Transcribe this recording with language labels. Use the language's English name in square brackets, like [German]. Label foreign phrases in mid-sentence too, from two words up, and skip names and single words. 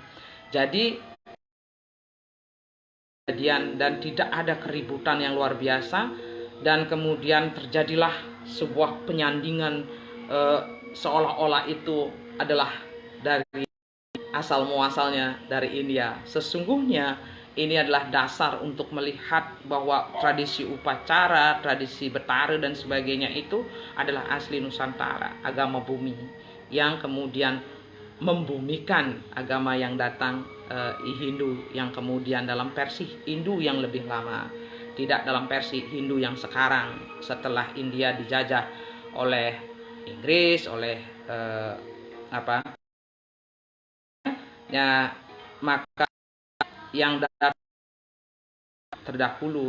[Indonesian] Jadi dan tidak ada keributan yang luar biasa, dan kemudian terjadilah sebuah penyandingan seolah-olah itu adalah dari asal muasalnya dari India. Sesungguhnya ini adalah dasar untuk melihat bahwa tradisi upacara, tradisi betara dan sebagainya itu adalah asli Nusantara, agama bumi yang kemudian membumikan agama yang datang Hindu, yang kemudian dalam versi Hindu yang lebih lama, tidak dalam versi Hindu yang sekarang setelah India dijajah oleh Inggris, oleh maka yang terdahulu.